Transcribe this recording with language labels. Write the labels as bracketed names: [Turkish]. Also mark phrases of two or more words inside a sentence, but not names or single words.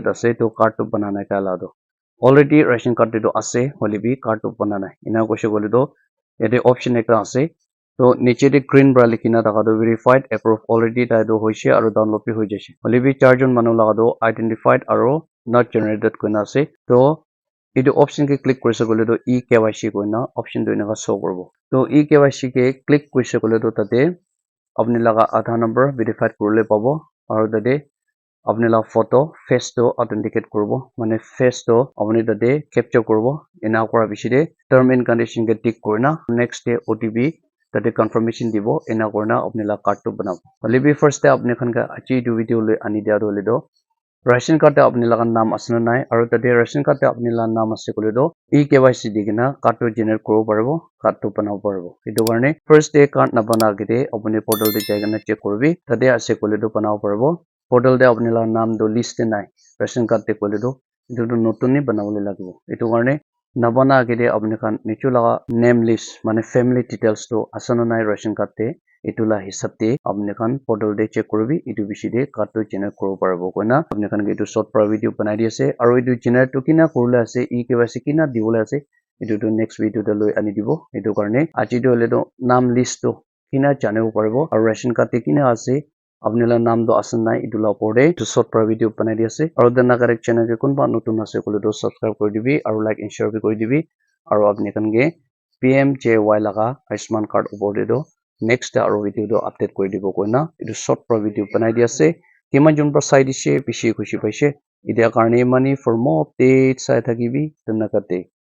[Naga Pidgin] ase to card to bana nai kala do already ration card te to ase hole bi card to bana nai ena koise kole to yate option ekta ase to niche de green bra likhina thaka to [English] verified approve already [Naga Pidgin] tai do hoise aru download bi hoi jaise hole bi 4 jon manu laga do identified aru [English] not generated [Naga Pidgin] koina ase to etu option ke click korise kole to eKYC koina option to enaka show koribo to eKYC ke click korise kole to tate apni laga [English] Aadhaar number verified [Naga Pidgin] korole pabo aru tate apni la photo face to authenticate koribo mane face to apni tate capture koribo ena kora bishide [English] term and condition [Naga Pidgin] ke tick korina [English] next day OTP [Naga Pidgin] tate confirmation dibo ena korina apni la card to banabo holebi [English] first day [Naga Pidgin] apni khan ka achi du video le ani dia do le do ration card apni laga naam asna nai aru tate ration card apni la naam ase kole do eKYC digina card to generate koribo paribo card to banabo paribo etu karone [English] first day [Naga Pidgin] card na bana kite apni portal te jai kana check koribi tate ase kole do banabo paribo portal te apni la naam do list nai ration card te kole do etu to notun ni banabole lagibo etu karone nabana kite apni khan nichu laga [English] name list [Naga Pidgin] mane [English] family details [Naga Pidgin] to asana nai ration card te etu la hisab te apni khan portal te check koribi etu bishi de card to generate koribo paribo koina apni khan ke etu short para video banai di ase aru etu generate to kina korule ase eKYC kina dibole ase etu to [English] next video [Naga Pidgin] te loi ani dibo etu karone aji to le to naam list to kina janibo paribo aru ration card te kina ase apni la naam do asan nai etu la opor de etu short para video banai di ase aru dana [English] correct channel [Naga Pidgin] ke kunba notun ase kole to subscribe kori dibi aru [English] like and share [Naga Pidgin] bi kori dibi aru apni khan ke PMJY laga Ayushman card opor de do next aro video do update kori dibo koina etu short pro video banai di ase kiman jon pra sai dise bishi khushi paise idia karne [English] money for more updates [Naga Pidgin] sai thakibi dana kate